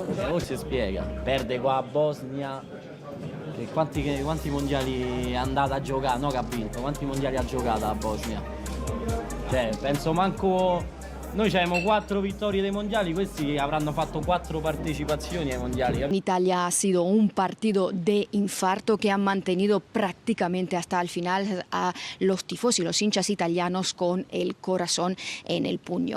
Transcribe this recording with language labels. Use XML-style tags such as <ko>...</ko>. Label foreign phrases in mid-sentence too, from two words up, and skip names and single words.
<it>Non si spiega, perde qua a Bosnia. E quanti mondiali è andata a giocare, no che ha vinto, quanti mondiali ha giocato a Bosnia? Cioè, penso manco. Noi abbiamo 4 vittorie dei mondiali, questi avranno fatto 4 partecipazioni ai mondiali.</it> <es>En Italia ha sido un partido de infarto que han mantenido prácticamente hasta el final a los tifos y los hinchas italianos con el corazón en el puño.</es>